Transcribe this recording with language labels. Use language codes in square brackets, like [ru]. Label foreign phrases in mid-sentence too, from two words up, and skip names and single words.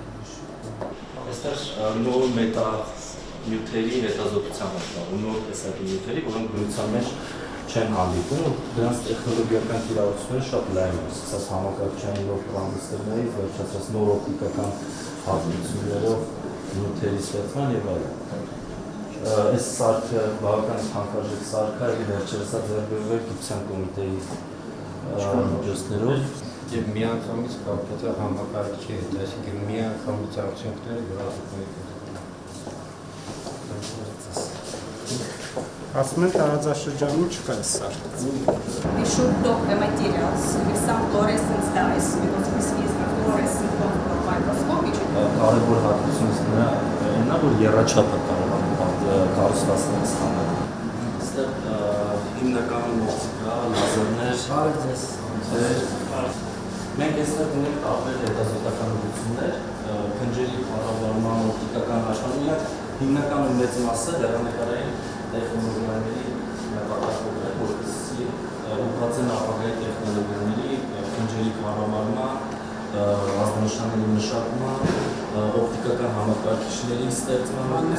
[hy] Այստեղ նոր նյութերի հետազոտության է, նոր տեսակի նյութերի, որոնք բնության մեջ չեն հանդիպում, դրանց տեխնոլոգիական կիրառությունները շատ լայն են, սկսած համակարգչային նոր տրանզիստորներից, վերջացած նոր օպտիկական հատկություններով նյութերի ստեղծման եւ այլն։ Այս սարքը բավական թանկարժեք սարք է, վերջերս ձեռքբերվել գիտության կոմիտեի միջոցներով Եվ միանգամից կապված է համակարգչի հետ, այսինքն միանգամից արդյունքները գրաֆիկների Ասում են տարածաշրջանում չկա այս սարքը։ [en] We should talk the materials with some fluorescence dyes because this is the fluorescent microscope which [hy] կարևոր հատկությունից նրան է, որ եռաչափը կարող է կառուցվածքներ ստանալ։ Այստեղ հիմնականում օպտիկա, լազերներ, մենք այստեղ ունենք տարբեր հետազոտական ուղղություններ, քնջերի կառավարման, օպտիկական աշխատանք, հիմնականում մեծ մասը հեռանկարային տեխնոլոգիաների նպատակով է, որպեսզի ուղղված են ապագայի տեխնոլոգիաների, քնջերի կառավարման, ազդանշանների մշակման, օպտիկական համակարգիչների ստեղծման,